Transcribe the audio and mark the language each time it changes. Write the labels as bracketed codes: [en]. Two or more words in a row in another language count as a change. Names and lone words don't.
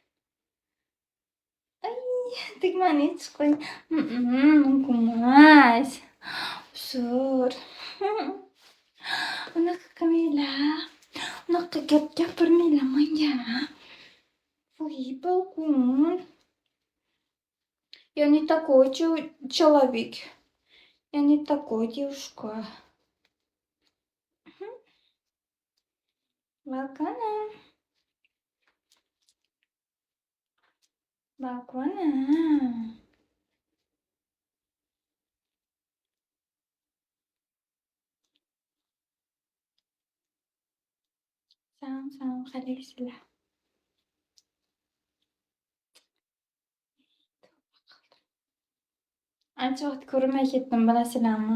[uz] Ay, tugmani yechib qo'ying. Mumkin emas. Usur. Unaqa qilmanglar. Unaqa gap gapirmanglar menga. Voy, balkon. [ru] Я не такой человек. Я не такой девушка. Балкона. Балкона. [uz] Salom, qalaysizlar? Ancha vaqt ko'rmay ketdim, bilasizlarmi?